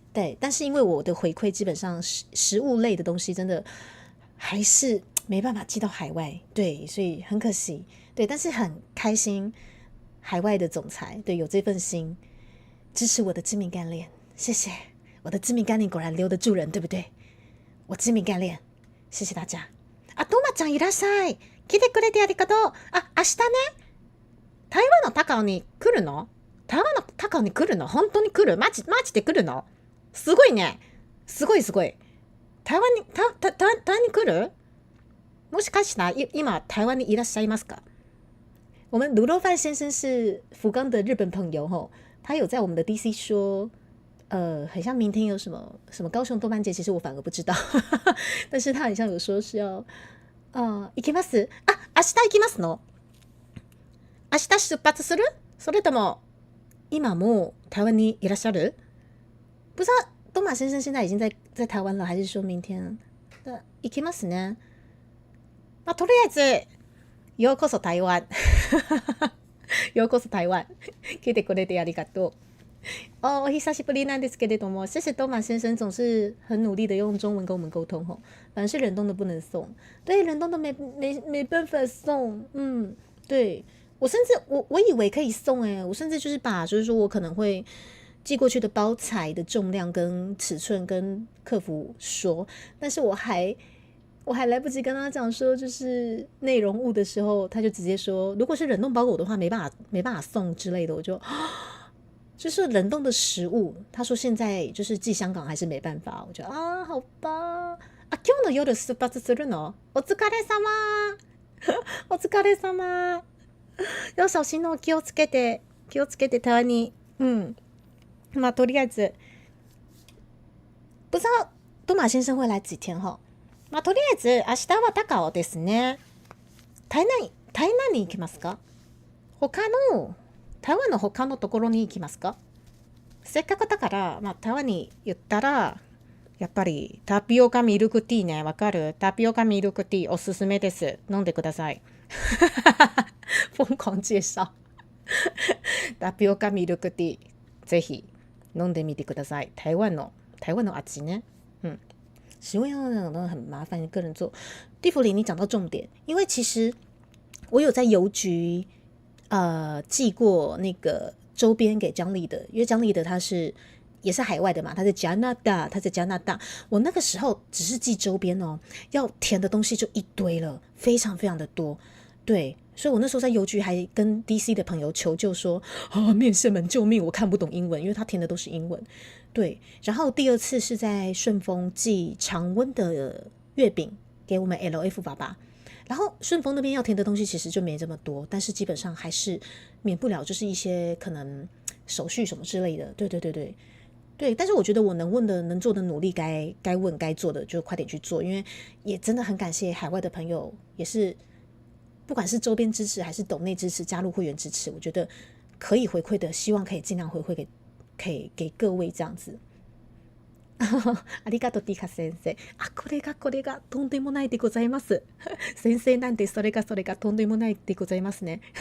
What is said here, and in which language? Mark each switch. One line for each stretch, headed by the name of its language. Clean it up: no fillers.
Chinese: 对，但是因为我的回馈基本上食物类的东西真的还是没办法寄到海外，对，所以很可惜。对，但是很开心，海外的总裁对有这份心支持我的知名干练，谢谢我的知名干练，果然留得住人，对不对？我知名干練、謝謝大家。
Japanese: あ、トマちゃんいらっしゃい。来てくれてありがとう。あ、明日ね、台湾の高尾に来るの？台湾の高尾に来るの？本当に来る？マジで来るの？すごいね。すごい。台湾に来る？もしかしたら今台湾にいらっしゃいますか？
Chinese: 我们卤肉饭先生是福冈的日本朋友吼，他有在我们的 DC 说，很像明天有什么什么高雄动漫节，其实我反而不知道，但是他很像有说是要，
Japanese: 行きます？あ、明日行きますの？明日出発する？それとも今も台湾にいらっしゃる？
Chinese: 不知道东马先生现在已经在台湾了，还是说明天？
Japanese: 行きますね。まあとりあえずようこそ台湾ようこそ台湾来てくれてありがとう。お久しぶりなんですけれども，
Chinese: 谢谢东马先生总是很努力的用中文跟我们沟通吼。反正是冷冻的不能送，对，冷冻的没办法送。对，我甚至我以为可以送我甚至就是把就是说我可能会寄过去的包材的重量跟尺寸跟客服说，但是我还来不及跟他讲说就是内容物的时候，他就直接说如果是冷冻包裹的话没办法送之类的，我就是冷冻的食物，他说现在就是寄香港还是没办法，我觉得好吧。
Japanese: 今日の夜出発するの？お疲れ様お疲れ様。
Chinese: 要小心哦，
Japanese: 気をつけて台湾に。まあとりあえず
Chinese: 不知道东马先生会来几天哈。
Japanese: まあとりあえず明日は高尾ですね。台南に行きますか？台湾の他のところに行きますか？せっかくだから、まあ、台湾に言ったらやっぱりタピオカミルクティーね、わかる？タピオカミルクティーおすすめです。飲んでください。
Chinese: 疯狂介紹。
Japanese: タピオカミルクティーぜひ飲んでみてください。台湾の味ね。
Chinese: 食物要那种很麻烦，个人做。蒂芙里，你讲到重点，因为其实我有在邮局寄过那个周边给张丽的，因为张丽的他也是海外的嘛，他在加拿大，我那个时候只是寄周边哦，要填的东西就一堆了，非常非常的多，对，所以我那时候在邮局还跟 DC 的朋友求救说面线们救命，我看不懂英文，因为他填的都是英文，对，然后第二次是在顺丰寄常温的月饼给我们 LF 爸爸。然后顺丰那边要填的东西其实就没这么多，但是基本上还是免不了就是一些可能手续什么之类的，对，但是我觉得我能问的能做的努力该问该做的就快点去做，因为也真的很感谢海外的朋友，也是不管是周边支持还是抖内支持加入会员支持，我觉得可以回馈的希望可以尽量回馈给各位这样子。
Japanese: ありがとうティカ先生。これがとんでもないでございます。先生なんでそれがとんでもないでございますね。